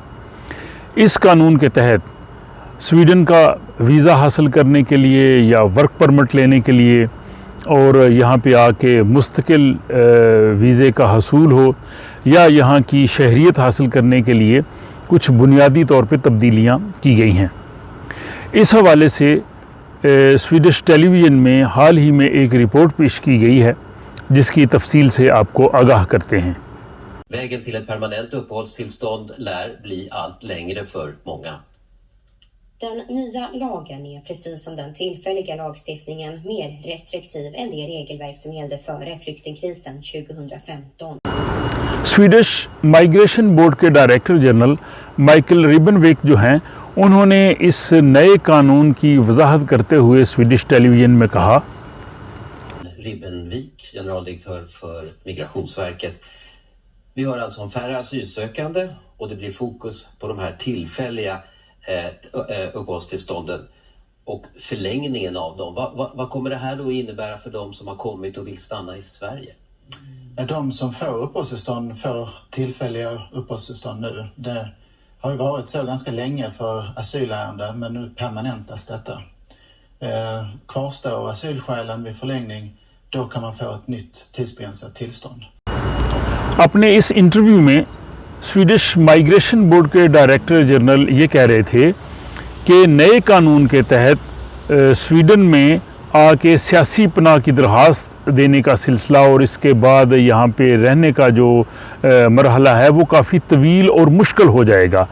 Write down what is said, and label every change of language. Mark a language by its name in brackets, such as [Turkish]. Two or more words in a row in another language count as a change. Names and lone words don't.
[Urdu] اس قانون کے تحت سویڈن کا ویزا حاصل کرنے کے لیے یا [English] work permit [Urdu] لینے کے لیے اور یہاں پہ آ کے مستقل ویزے کا حصول ہو یا یہاں کی شہریت حاصل کرنے کے لیے کچھ بنیادی طور پہ تبدیلیاں کی گئی ہیں۔ اس حوالے سے سویڈش ٹیلی ویژن میں حال ہی میں ایک رپورٹ پیش کی گئی ہے جس کی تفصیل سے آپ کو آگاہ کرتے ہیں۔ [Swedish] Vägen till ett permanent uppehållstillstånd lär bli allt längre för många. Den nya lagen är precis som den tillfälliga lagstiftningen mer restriktiv än det regelverk som gällde före flyktingkrisen 2015. [Urdu] سویڈش مائیگریشن بورڈ کے [English] director general [Urdu] مائیکل ریبنویک جو ہیں، انہوں نے اس نئے قانون کی وضاحت کرتے ہوئے سویڈش ٹیلی ویژن med کہا: [Swedish] Ribbenvik, generaldirektör för Migrationsverket. Vi har alltså en färre asylsökande och det blir fokus på de här tillfälliga uppehållstillstånden och förlängningen av dem. Vad kommer det här då innebära för de som har kommit och vill stanna i Sverige? De som får uppehållstillstånd får tillfälliga uppehållstillstånd nu. Det har ju varit så ganska länge för asylärenden, men nu permanentas detta. Kvarstår asylskälen vid förlängning, då kan man få ett nytt tidsbegränsat tillstånd. [Urdu] اپنے اس انٹرویو میں سویڈش مائیگریشن بورڈ کے [English] director general [Urdu] یہ کہہ رہے تھے کہ نئے قانون کے تحت سویڈن میں آ کے سیاسی پناہ کی درخواست دینے کا سلسلہ اور اس کے بعد یہاں پہ رہنے کا جو مرحلہ ہے وہ کافی طویل اور مشکل ہو جائے گا۔